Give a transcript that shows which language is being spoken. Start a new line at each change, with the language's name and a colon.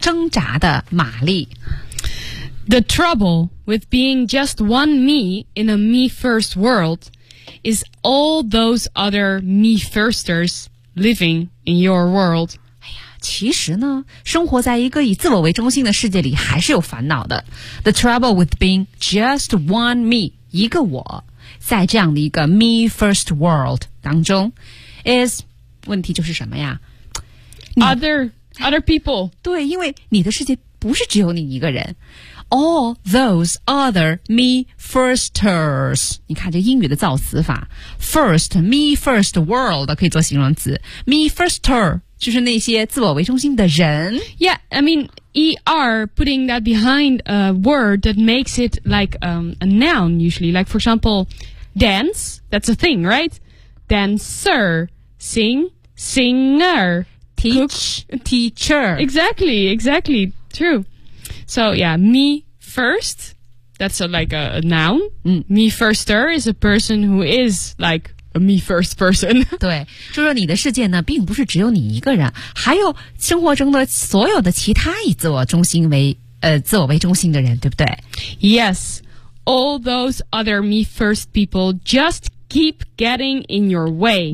English: The trouble with being just one me in a me-first world is all those other me-firsters living in your world.
Chinese: 其实呢，生活在一个以自我为中心的世界里还是有烦恼的。
English: The trouble with being just one me,
Chinese: 一个我，在这样的一个
English: me first world
Chinese: 当中
English: is,
Chinese: 问题就是什么呀？
English: Other people.
Chinese: 对，因为你的世界不是只有你一个人。
English: All those other me firsters.
Chinese: 你看这英语的造词法， first,
English: me first world
Chinese: 可以做形容词， me firster,就是那些自我为中心的人。
English: Yeah, I mean, E-R, putting that behind a word that makes it like a noun usually. Like, for example, dance, that's a thing, right? Dancer, sing, singer, teacher. Exactly, exactly, true. So, yeah, me first, that's a noun.、 Mm. Me firster is a person who is like... me first person.
Chinese: 对，就说你的世界呢并不是只有你一个人，还有生活中的所有的其他以自我中心为自我为中心的人，对不对？
English: Yes, all those other me first people just keep getting in your way.